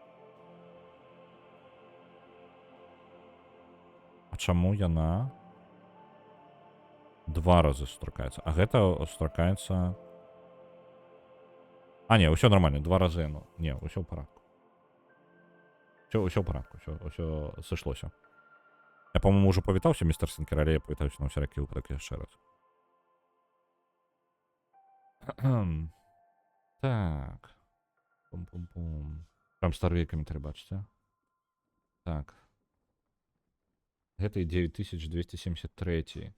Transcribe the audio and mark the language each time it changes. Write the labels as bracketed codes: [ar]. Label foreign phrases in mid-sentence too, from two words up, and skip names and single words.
[be] А чаму яна 2 разы сустракаецца? А гэта сустракаецца... Не, ўсё нормально, 2 разы, ну, не, ўсё ў парадку. Ўсё ў парадку, ўсё сышлося. Я, [ru] по-моему, уже [be] павітаўся, містер Сінкер, але я павітаюся на ўсякі выпадак яшчэ раз. Так. Пум-пум-пум. Прям старыя каментары, бачыце? Так. Гэта і 9273.